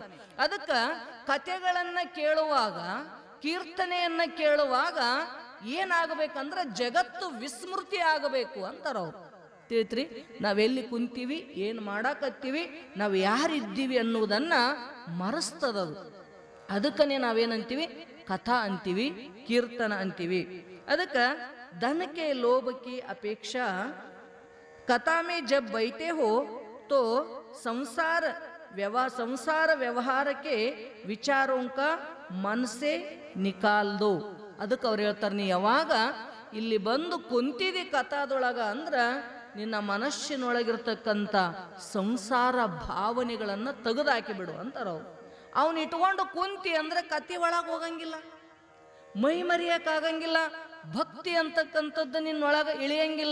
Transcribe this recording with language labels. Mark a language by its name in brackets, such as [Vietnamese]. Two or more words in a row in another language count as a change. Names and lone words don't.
[Kannada] ಅದಕ್ಕ ಕಥೆಗಳನ್ನ ಕೇಳುವಾಗ, ಕೀರ್ತನೆಯನ್ನ ಕೇಳುವಾಗ ಏನಾಗಬೇಕಂದ್ರೆ ಜಗತ್ತು ವಿಸ್ಮೃತಿ ಆಗಬೇಕು ಅಂತಾರವ್ರು. ತಿಳಿತ್ರಿ? ನಾವೆಲ್ಲಿ ಕುಂತೀವಿ, ಏನು ಮಾಡಾಕತ್ತೀವಿ, ನಾವು ಯಾರಿದ್ದೀವಿ ಅನ್ನುವುದನ್ನ ಮರೆಸ್ತದದು. ಅದಕ್ಕನೆ ನಾವೇನಂತೀವಿ? ಕಥಾ ಅಂತೀವಿ, ಕೀರ್ತನ ಅಂತೀವಿ. [Hindi] ಅದಕ್ಕ धन के लोभ की अपेक्षा कथा में जब बैठे हो तो संसार व्यवहार के विचारों का मन से निकाल दो. [Kannada] ಅದಕ್ಕೆ ಅವ್ರು ಹೇಳ್ತಾರೆ, ನೀ ಯಾವಾಗ ಇಲ್ಲಿ ಬಂದು ಕುಂತಿದಿ ಕಥಾದೊಳಗ ಅಂದ್ರ ನಿನ್ನ ಮನಸ್ಸಿನೊಳಗಿರ್ತಕ್ಕಂಥ ಸಂಸಾರ ಭಾವನೆಗಳನ್ನ ತೆಗೆದಾಕಿ ಬಿಡು ಅಂತಾರ ಅವ್ರು. ಅವನ್ ಇಟ್ಕೊಂಡು ಕುಂತಿ ಅಂದ್ರೆ ಕತಿ ಒಳಗೆ ಹೋಗಂಗಿಲ್ಲ, ಮೈ ಮರಿಯಕ್ಕಾಗಂಗಿಲ್ಲ, ಭಕ್ತಿ ಅಂತಕ್ಕಂಥದ್ದು ನಿನ್ನೊಳಗ ಇಳಿಯಂಗಿಲ್ಲ.